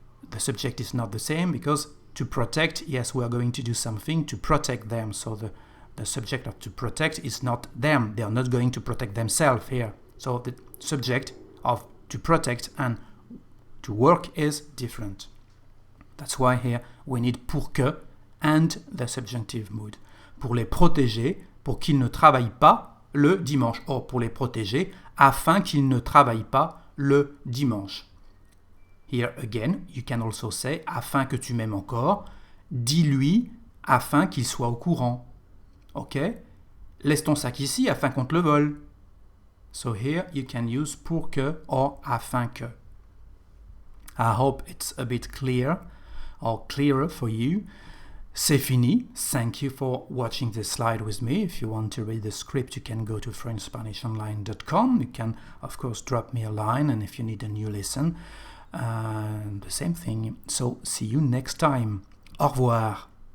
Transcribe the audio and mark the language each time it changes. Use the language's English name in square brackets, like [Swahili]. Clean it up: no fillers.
[English] The subject is not the same because to protect, yes, we are going to do something to protect them, so the subject of to protect is not them. They are not going to protect themselves here. So the subject of to protect and to work is different. That's why here we need pour que and the subjunctive mood. [French] Pour les protéger, pour qu'ils ne travaillent pas le dimanche. Or, pour les protéger, afin qu'ils ne travaillent pas le dimanche. [English] Here again, you can also say [French] afin que tu m'aimes encore. Dis-lui afin qu'il soit au courant. Ok? Laisse ton sac ici afin qu'on te le vole. [English] So here you can use pour que or afin que. I hope it's a bit clear or clearer for you. [French] C'est fini. [English] Thank you for watching this slide with me. If you want to read the script, you can go to FrenchSpanishOnline.com. You can, of course, drop me a line, and if you need a new lesson, the same thing. So, see you next time. [French] Au revoir.